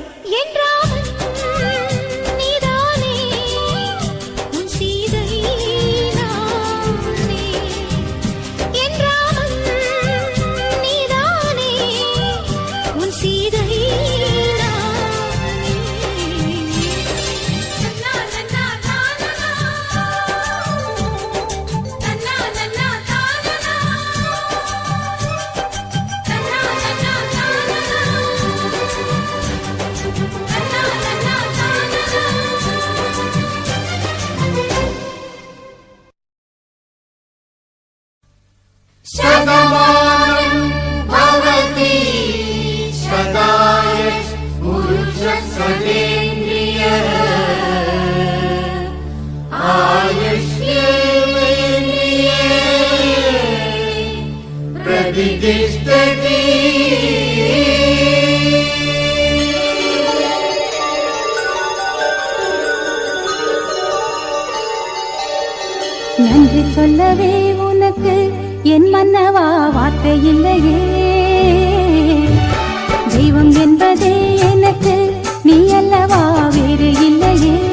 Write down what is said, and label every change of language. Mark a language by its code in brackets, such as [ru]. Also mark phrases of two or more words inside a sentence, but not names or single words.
[ta] என்றாமல் நீதானே உன் சீதை நானே என்றாமல் நீதானே உன் சீதை நானே நன்னா நன்னா தானனா நன்னா நன்னா தானனா நன்னா நன்னா தானனா [sa] शतमानं भवति शताय पुरुषसतेन्द्रियः आयुष्येवेन्द्रिये प्रतिष्ठति [ta] நன்றி சொல்லவே உனக்கு என் மன்னவா வார்த்தை இல்லையே தெய்வம் என்பதே எனக்கு நீ அல்லவா வேறு இல்லையே